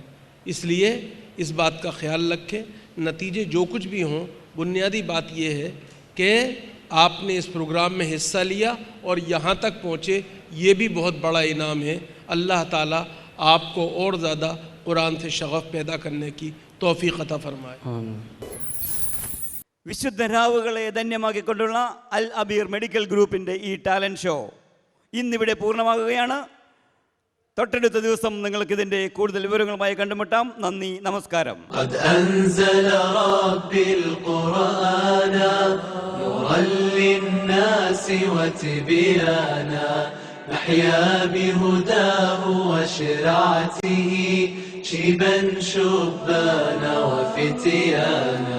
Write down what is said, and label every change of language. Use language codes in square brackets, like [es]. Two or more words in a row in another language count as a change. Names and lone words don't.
[hi] इसलिए इस बात का ख्याल रखें. नतीजे जो कुछ भी हों, बुनियादी बात ये है कि आपने इस प्रोग्राम में हिस्सा लिया और यहाँ तक पहुँचे, ये भी बहुत बड़ा इनाम है. अल्लाह ताला आपको और ज़्यादा कुरान से शगफ़ पैदा करने की तौफीक अता फरमाए. [ml] വിശുദ്ധ രാവുകളെ ധന്യമാക്കിക്കൊണ്ടുള്ള അൽ അബീർ മെഡിക്കൽ ഗ്രൂപ്പിൻ്റെ ഈ ടാലൻറ്റ് ഷോ ഇന്നിവിടെ പൂർണ്ണമാകുകയാണ്. തൊട്ടടുത്ത ദിവസം നിങ്ങൾക്ക് ഇതിൻ്റെ കൂടുതൽ വിവരങ്ങളുമായി കണ്ടുമുട്ടാം. നന്ദി, നമസ്കാരം. [ar] قد أنزل ربي القرآن نورا للناس وتبيانا نحيا بهداه وشرعته شيبا شبانا وفتيانا.